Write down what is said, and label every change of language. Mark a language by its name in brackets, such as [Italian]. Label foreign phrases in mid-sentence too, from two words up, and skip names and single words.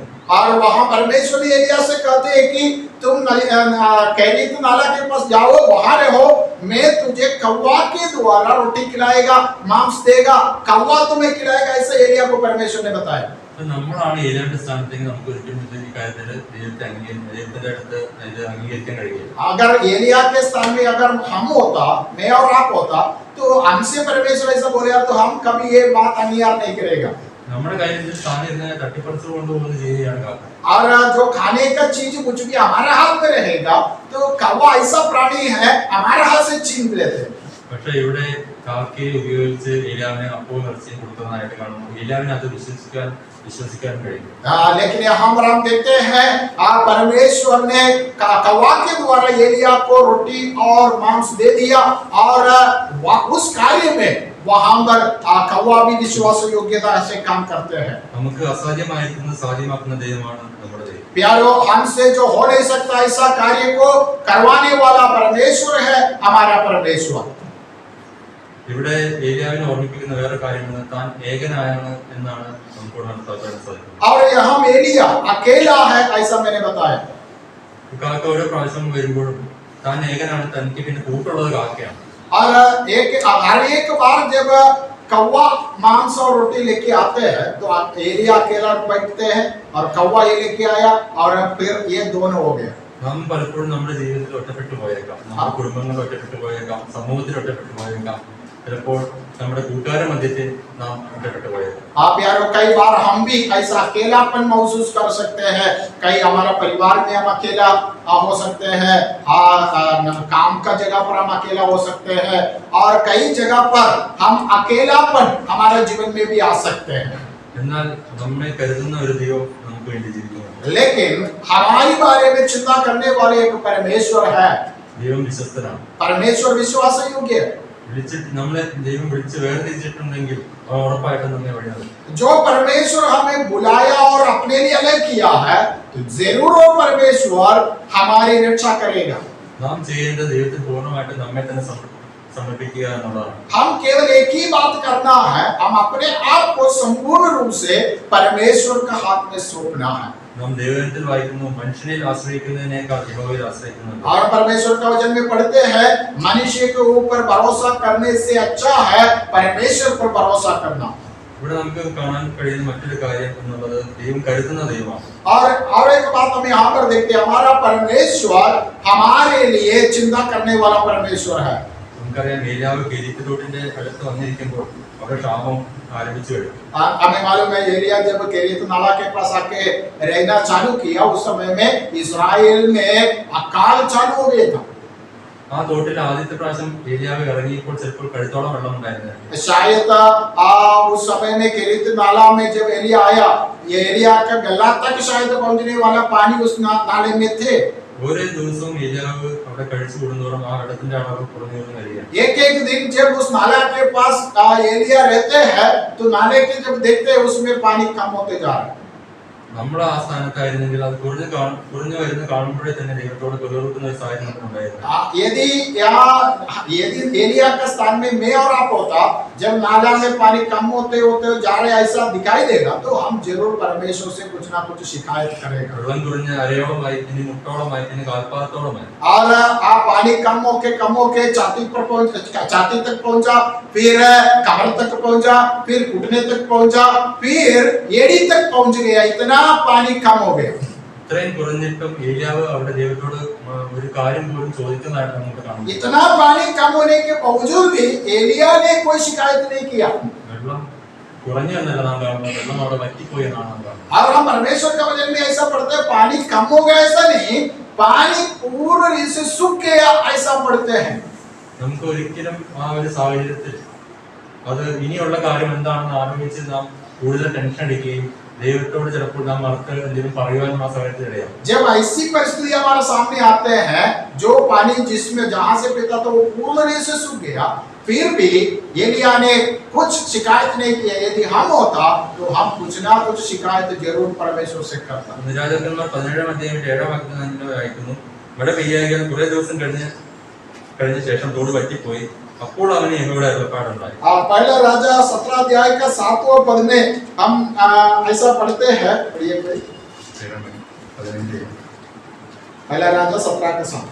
[Hindi] और वहां परमेश्वर ने एलिया से कहते हैं कि तुम केरीत नाला के पास जाओ, वहां रहो, मैं तुझे कौवा के द्वारा रोटी खिलाएगा, मांस देगा, कौवा तुम्हें खिलाएगा. ऐसे एलिया को परमेश्वर ने बताया. [Malayalam] നമ്മളാണ് ഏലിയാവിന്റെ സ്ഥാനത്തേക്ക് നമുക്ക് ഒരിക്കലും ഈ കാര്യത്തിൽ ദൈവത്തിന്റെ അടുത്ത് ഇത് അംഗീകരിക്കാൻ കഴിയില്ല. [Hindi] अगर एलिया के स्थान में अगर हम होता, मैं और आप होता, तो हमसे परमेश्वर ऐसा बोलेगा तो हम कभी ये बात अंगीकार नहीं करेगा. [Malayalam] നമ്മുടെ കയ്യിൽ സ്ഥാനം ഇരുന്ന് തട്ടിപ്പറിച്ചു കൊണ്ടുപോകുന്ന രീതിയാണ് കാക്ക. [Hindi] और जो खाने का चीज कुछ भी हमारे हाथ में रहेगा तो कौवा ऐसा प्राणी है, हमारे हाथ से छीन लेते हैं. [Malayalam] പക്ഷെ ഇവിടെ കാക്കയെ ഉപയോഗിച്ച് ഏലിയാവിനെ അപ്പവും ഇറച്ചിയും കൊടുത്തതായിട്ട് കാണുന്നു. ഏലിയാവിനെ അത് വിശ്വസിക്കാൻ കഴിയും. [Hindi] लेकिन यहाँ पर हम देखते हैं परमेश्वर ने कौवा के द्वारा एलिया को रोटी और मांस दे दिया, और उस कार्य में वहां पर कौवा भी विश्वास योग्यता से काम करते हैं. [Malayalam] നമുക്ക് അസാധ്യമായിരിക്കുന്നത് സാധ്യമാക്കുന്ന ദൈവമാണ് നമ്മുടെ ദൈവം. [Hindi] प्यारो, हमसे जो हो नहीं सकता ऐसा कार्य को करवाने वाला परमेश्वर है हमारा परमेश्वर. [Malayalam] ഇവിടെ ഏലിയാവിനെ ഓർമ്മിപ്പിക്കുന്ന വേറെ കാര്യമാണ്, താൻ ഏകനായാണ് എന്നാണ് നമുക്ക് മനസ്സിലാക്കാൻ സാധിക്കുന്നത്. [Hindi] और यहाँ एलिया अकेला है ऐसा मैंने बताया. [Malayalam] കാക്ക ഓരോ പ്രാവശ്യം വരുമ്പോഴും താൻ ഏകനാണ്, തനിക്ക് പിന്നെ കൂട്ടുള്ളത് കാക്കയാണ്. [Hindi] और हर एक बार जब कौवा मांस और रोटी लेके आते हैं तो एलिया अकेला बैठते हैं और कौवा ये लेके आया और फिर ये दोनों हो गए. [Malayalam] നാം പലപ്പോഴും നമ്മുടെ ജീവിതത്തിൽ ഒറ്റപ്പെട്ടു പോയേക്കാം, നമ്മുടെ കുടുംബങ്ങളിൽ ഒറ്റപ്പെട്ടു പോയേക്കാം, സമൂഹത്തിൽ ഒറ്റപ്പെട്ടു പോയേക്കാം, ചിലപ്പോൾ നമ്മുടെ കൂട്ടുകാരുടെ മധ്യത്തിൽ നാം ഒറ്റപ്പെട്ടു പോയേക്കാം. [Hindi] आप यारो, कई बार हम भी ऐसा अकेलापन महसूस कर सकते हैं. कई हमारा परिवार में हम अकेला हो सकते हैं, काम का जगह पर हम अकेला हो सकते हैं, और कई जगह पर हम अकेलापन हमारे जीवन में भी आ सकते हैं. [Malayalam] എന്നാൽ നമ്മെ കരുതുന്ന ഒരു ദൈവം നമുക്ക് വേണ്ടി ജീവിക്കുന്നു. [Hindi] लेकिन हमारे बारे में चिंता करने वाले एक परमेश्वर है. [Malayalam] ദൈവം വിശ്വസ്തനാണ്. [Hindi] परमेश्वर विश्वास योग्य है. [Malayalam] നമ്മളെ ദൈവം വിളിച്ച് വേർതിരിച്ചിട്ടുണ്ടെങ്കിൽ ഉറപ്പായിട്ടും നമ്മെ വഴി നടത്തും. [Hindi] जो परमेश्वर हमें बुलाया और अपने लिए अलग किया है तो जरूर वो परमेश्वर हमारी रक्षा करेगा. [Malayalam] നാം ചെയ്യേണ്ട ദൈവത്തിന് പൂർണ്ണമായിട്ട് നമ്മെ തന്നെ സമർപ്പിക്കുക എന്നുള്ളതാണ്. [Hindi] हम केवल एक ही बात करना है, हम अपने आप को संपूर्ण रूप से परमेश्वर के हाथ में सौंपना है। [Malayalam] നാം ദൈവത്തിൽ വായിക്കുന്നു, മനുഷ്യനിൽ ആശ്രയിക്കുന്നതിനേക്കാൾ യഹോവയിൽ ആശ്രയിക്കുന്നത്. [Hindi] और परमेश्वर का वचन में पढ़ते हैं, मनुष्य के ऊपर भरोसा करने से अच्छा है परमेश्वर पर भरोसा करना। [Malayalam] ഇവിടെ നമുക്ക് കാണാൻ കഴിയുന്ന മറ്റൊരു കാര്യം എന്നുള്ളത് ദൈവം കരുതുന്ന ദൈവമാണ്. [Hindi] और एक बात हम यहाँ पर देखते हैं, हमारा परमेश्वर हमारे लिए चिंता करने वाला परमेश्वर है। [Malayalam] നമുക്കറിയാം, ഏലിയാവ് കെരീത്ത് അടുത്ത് വന്നിരിക്കുമ്പോൾ അവിടെ ക്ഷാമം ആരംഭിച്ചു കഴിഞ്ഞു. [Hindi] हमें मालूम है एलिया जब केरीत नाला के पास आके रहना चालू किया, उस समय में इस्राएल में अकाल चालू हो गया था। [Malayalam] ആ തോട്ടിൽ ആദ്യത്തെ പ്രാവശ്യം ഏലിയാവ് ഇറങ്ങിയപ്പോൾ ചിലപ്പോൾ കഴുത്തോളം വെള്ളം ഉണ്ടായിരുന്നു. [Hindi] शायद उस समय में केरीत नाला में जब एलिया आया, ये एलिया का गला तक शायद पहुंचने वाला पानी उस नाले में थे। [Malayalam] ഓരോ ദിവസവും ഏലിയാവ് അവിടെ കഴിച്ചു കൂടുന്നതോറും ആ വെള്ളത്തിന്റെ അളവ് കുറഞ്ഞു വരിക. [Hindi] एक दिन जब उस नाला के पास एलिया रहते हैं तो नाले के जब देखते हैं उसमें पानी कम होते जा रहा है। [Malayalam] നമ്മൾ ആ സ്ഥാനത്തായിരുന്നെങ്കിൽ അത് കുറഞ്ഞു വരുന്ന കാണുമ്പോഴേ തന്നെ ദൈവത്തോട് പിറുപിറുക്കുന്ന ഒരു സാഹചര്യം ഉണ്ടായിരുന്നു. [Hindi] यदि एलिया का स्थान में मैं और आप होता, जब नाला में पानी कम होते होते जा रहे ऐसा दिखाई देगा, तो हम जरूर परमेश्वर से कुछ ना कुछ शिकायत करेगा। [Malayalam] വെള്ളം കുറഞ്ഞ അരയോളമായി, ഇനി മുട്ടോളമായി, ഇനി കാൽപാദത്തോളമായി. [Hindi] और पानी कम होके छाती तक पहुंचा, फिर कमर तक पहुंचा, फिर घुटने तक पहुंचा, फिर एड़ी तक पहुंच गया। इतना पानी कम हो गया। [Malayalam] ഇത്രയും കുറഞ്ഞിട്ടും ഏലിയാവ് അവിടെ ദൈവത്തോട് ഒരു കാര്യം പോലും ചോദിക്കുന്നതായിട്ട് നമുക്ക് കാണാം. [Hindi] इतना पानी कम होने के बावजूद भी एलिया ने कोई शिकायत नहीं किया। [Malayalam] വെള്ളം കുറഞ്ഞു എന്നല്ല നാം കാണുന്നത്, വെള്ളം അവിടെ വറ്റിപ്പോയി എന്നാണ് നാം കാണുന്നത്. [Hindi] और हम परमेश्वर का वचन में ऐसा पढ़ते हैं, पानी कम हो गया ऐसा नहीं, पानी पूर्ण रूप से सूख गया ऐसा पढ़ते हैं। [Malayalam] നമുക്ക് ഒരിക്കലും ആ ഒരു സാഹചര്യത്തിൽ അത് ഇനിയുള്ള കാര്യം എന്താണെന്ന് ആലോചിച്ച് നാം കൂടുതൽ ടെൻഷൻ അടിക്കുകയും ദൈവത്തോട് ചിലപ്പോൾ നാം മറത്ത് എന്തെങ്കിലും പറയുവാനും ആ സമയത്ത് ഇടയാകും. [Hindi] जब ऐसी परिस्थिति हमारे सामने आते हैं, जो पानी जिसमें जहां से पीता था वो पूर्ण रूप से सूख गया, फिर भी एलिया ने कुछ शिकायत नहीं किया। यदि हम होता तो हम कुछ ना कुछ शिकायत जरूर परमेश्वर से करता। [Malayalam] രാജാക്കന്മാർ 17-ാം അധ്യായം 7-ാം വാക്യത്തിൽ വായിക്കുന്നു, മഴ പെയ്യാൻ കുറെ ദിവസം കഴിഞ്ഞ ശേഷം തോട് വറ്റിപ്പോയി, അപ്പോൾ അവന് യഹോവയുടെ അരുളപ്പാടുണ്ടായി. [Hindi] पहला राजा 17 अध्याय का 7वां पद में हम ऐसा पढ़ते हैं, पढ़िए भाई। पहला राजा 17 का 7।